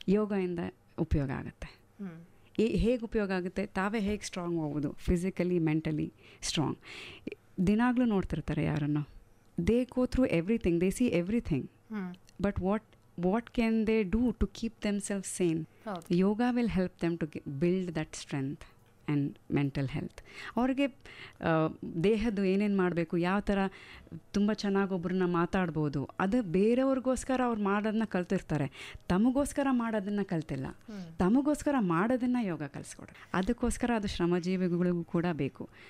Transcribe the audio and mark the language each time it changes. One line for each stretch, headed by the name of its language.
Kannada: ಯೋಗದಿಂದ ಉಪಯೋಗ ಆಗುತ್ತೆ. ಹೇಗೆ ಉಪಯೋಗ ಆಗುತ್ತೆ? ತಾವೇ ಹೇಗೆ ಸ್ಟ್ರಾಂಗ್ ಹೋಗೋದು, ಫಿಸಿಕಲಿ ಮೆಂಟಲಿ ಸ್ಟ್ರಾಂಗ್. ದಿನಾಗಲೂ ನೋಡ್ತಿರ್ತಾರೆ ಯಾರನ್ನು,
English: They go through everything, they see everything, but what can they do to keep themselves sane? Yoga will help them to build that strength and mental health.
Kannada: ಅವ್ರಿಗೆ ದೇಹದ್ದು ಏನೇನು ಮಾಡಬೇಕು, ಯಾವ ಥರ ತುಂಬ ಚೆನ್ನಾಗಿ ಒಬ್ಬರನ್ನ ಮಾತಾಡ್ಬೋದು, ಅದು ಬೇರೆಯವ್ರಿಗೋಸ್ಕರ ಅವ್ರು ಮಾಡೋದನ್ನ ಕಲ್ತಿರ್ತಾರೆ, ತಮಗೋಸ್ಕರ ಮಾಡೋದನ್ನು ಕಲ್ತಿಲ್ಲ. ತಮಗೋಸ್ಕರ ಮಾಡೋದನ್ನು ಯೋಗ ಕಲಿಸ್ಕೊಡ್ರೆ, ಅದಕ್ಕೋಸ್ಕರ ಅದು ಶ್ರಮಜೀವಿಗಳಿಗೂ ಕೂಡ ಬೇಕು.